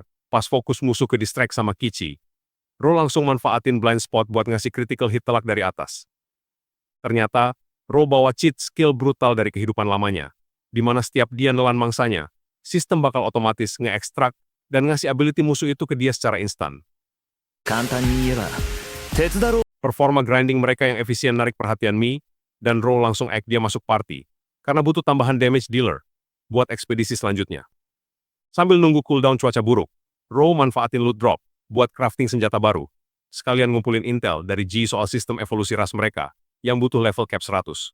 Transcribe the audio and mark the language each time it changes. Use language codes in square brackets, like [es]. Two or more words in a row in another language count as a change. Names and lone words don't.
[id] Pas fokus musuh ke distract sama Kichi, Ro langsung manfaatin [en] blind spot [id] buat ngasih [en] critical hit [id] telak dari atas. Ternyata, Ro bawa [en] cheat skill [id] brutal dari kehidupan lamanya, di mana setiap dia nelan mangsanya, sistem bakal otomatis nge-extract dan ngasih ability musuh itu ke dia secara instan. [ja] 簡単に言えば、鉄だろ。 [id] Performa grinding mereka yang efisien narik perhatian Mi, dan Ro langsung act dia masuk party, karena butuh tambahan [en] damage dealer [id] buat ekspedisi selanjutnya. Sambil nunggu cooldown cuaca buruk, Ro manfaatin [en] loot drop [id] buat crafting senjata baru, sekalian ngumpulin intel dari G soal sistem evolusi ras mereka, yang butuh [en] level cap [id] 100.